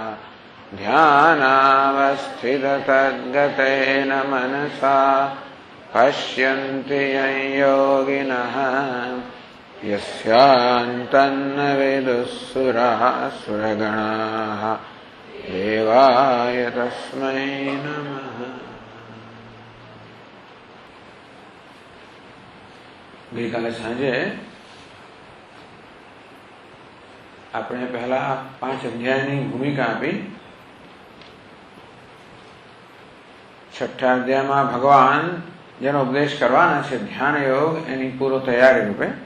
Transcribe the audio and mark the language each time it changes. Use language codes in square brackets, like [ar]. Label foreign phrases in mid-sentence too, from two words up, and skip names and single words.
[sa] ध्यानावस्थिततद्गतेन मनसा पश्यन्ति यं योगिनः यस्यान्तन्न विदुःसुराः सुरगणाः देवाय तस्मै नमः। [gu] ગઈકાલે સાંજે આપણે પહેલા 5 અધ્યાયની ભૂમિકા આપી. છઠ્ઠા અધ્યાયમાં ભગવાન જેનો ઉપદેશ કરવાના છે ધ્યાન યોગ એની પૂર્વ તૈયારી રૂપે.